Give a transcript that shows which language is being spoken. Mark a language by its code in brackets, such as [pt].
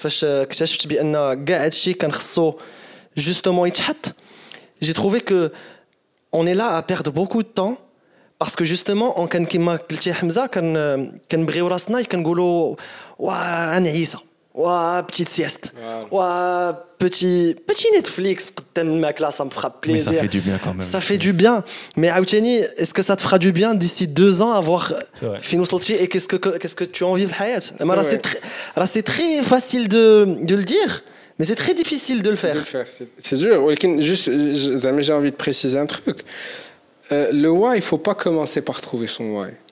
[ar] فاش اكتشفت بان كاع هادشي كان خصو [fr] justement [ar] يتحط, [fr] j'ai trouvé que on est là à perdre beaucoup de temps. Parce que justement, [ar] كان كيما قلتي حمزه كنبغيو راسنا كنقولوا واه انا عيسى واه بتيت سيست واه petit Netflix قدام الماكله [fr] ça me fera plaisir. Mais ça fait du bien quand même. Ça fait du bien. Mais عاوتاني est-ce que ça te fera du bien d'ici 2 ans à voir [ar] فين وصلتي [fr] et qu'est-ce que tu as envie [ar] في الحياه. [fr] C'est très facile de le dire. Mais c'est très difficile de le faire. C'est dur. ولكن juste j'ai envie de préciser un truc. Le why, il ne faut pas commencer par trouver son why.